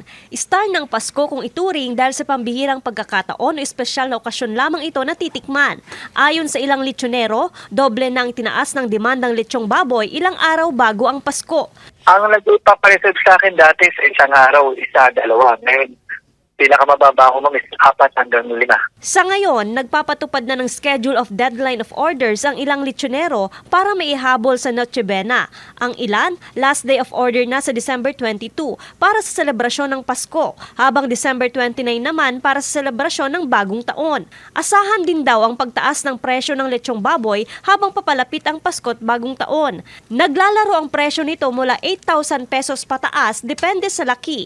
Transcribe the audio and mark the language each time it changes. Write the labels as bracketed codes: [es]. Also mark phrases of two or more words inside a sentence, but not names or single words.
[tl] Star ng Pasko kung ituring dahil sa pambihirang pagkakataon o espesyal na okasyon lamang ito natitikman. Ayon sa ilang lechonero, doble nang tinaas ng demand ng lechong baboy ilang araw bago ang Pasko. Ang nagpapareserve sa akin dati sa isang araw, isa, dalawa. Ngayon, pinakamababa ko is 4 hanggang 5. Sa ngayon, nagpapatupad na ng [en] schedule of deadline of orders [tl] ang ilang lechonero para maihabol sa Noche Buena. Ang ilan, [en] last day of order [tl] na sa December 22 para sa selebrasyon ng Pasko, habang December 29 naman para sa selebrasyon ng Bagong Taon. Asahan din daw ang pagtaas ng presyo ng lechong baboy habang papalapit ang Pasko at Bagong Taon. Naglalaro ang presyo nito mula 8,000 pesos pataas depende sa laki.